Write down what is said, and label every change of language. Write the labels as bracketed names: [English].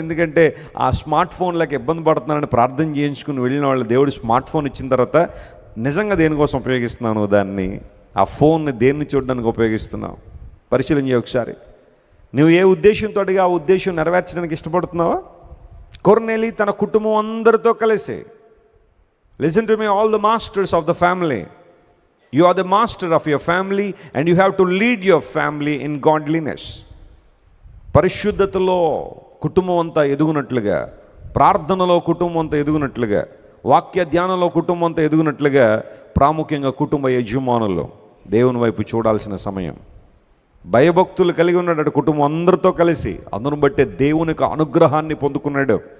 [Telugu] ఎందుకంటే ఆ స్మార్ట్ ఫోన్లకు ఇబ్బంది పడుతున్నానని ప్రార్థన చేయించుకుని వెళ్ళిన వాళ్ళు దేవుడు స్మార్ట్ ఫోన్ ఇచ్చిన తర్వాత నిజంగా దేనికోసం ఉపయోగిస్తున్నాను దాన్ని? ఆ ఫోన్ని దేన్ని చూడడానికి ఉపయోగిస్తున్నావు? పరిశీలన చేయ ఒకసారి. నువ్వు ఏ ఉద్దేశంతో ఆ ఉద్దేశం నెరవేర్చడానికి ఇష్టపడుతున్నావా? కొర్నేలి తన కుటుంబం అందరితో కలిసి, [English] Listen to me all the masters of the family, you are the master of your family and you have to lead your family in godliness. [Telugu] పరిశుద్ధతలో కుటుంబం అంతా ఎదుగునట్లుగా, ప్రార్థనలో కుటుంబం అంతా ఎదుగునట్లుగా, వాక్య ధ్యానంలో కుటుంబం అంతా ఎదుగునట్లుగా, ప్రాముఖ్యంగా కుటుంబ యజమానులు దేవుని వైపు చూడాల్సిన సమయం. భయభక్తులు కలిగి ఉన్నాడు కుటుంబం అందరితో కలిసి. అందును బట్టే దేవునికి అనుగ్రహాన్ని పొందుకున్నాడు.